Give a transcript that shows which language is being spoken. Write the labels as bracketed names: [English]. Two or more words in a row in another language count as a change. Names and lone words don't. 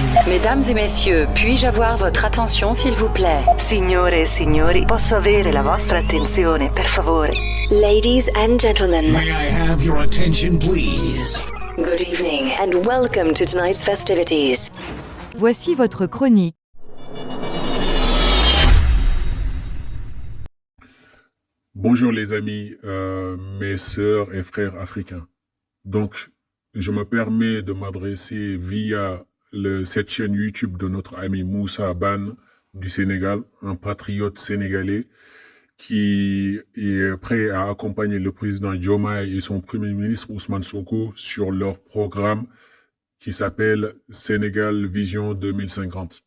[French] Mesdames et messieurs, puis-je avoir votre attention s'il vous plaît? [Italian] Signore e signori, posso avere la vostra attenzione, per favore? [English] Ladies and gentlemen, May I have your attention, please? good evening and welcome to tonight's festivities. [French] Voici votre chronique. Bonjour les amis, mes sœurs et frères africains. Donc, je me permets de m'adresser via cette chaîne YouTube de notre ami Moussa Ban du Sénégal, un patriote sénégalais qui est prêt à accompagner le président Diomaye et son premier ministre Ousmane Sonko sur leur programme qui s'appelle Sénégal Vision 2050.